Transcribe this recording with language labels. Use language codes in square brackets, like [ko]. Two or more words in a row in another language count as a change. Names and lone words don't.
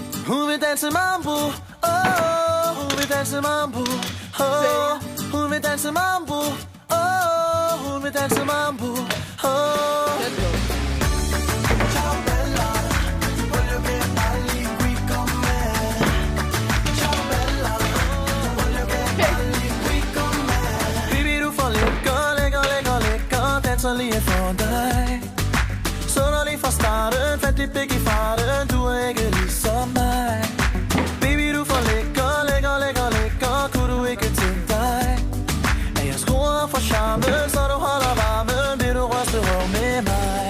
[da] Hun vil danse mambo, oh, hun vil danse mambo, oh, hun vil danse mambo, oh, hun vil danse mambo, oh. [it] Ciao bella, voglio che balli qui con me. Ciao bella, voglio che balli qui con me. [da] Baby, du får lækker, danser lige for dig. Så når lige fra starten, fandt dit blik i farten, du er ikke ligesom mig. Baby, du får lækker, kunne du ikke tænke dig, at jeg skruer for charmen, så du holder varmen, vil du ryste røv med mig.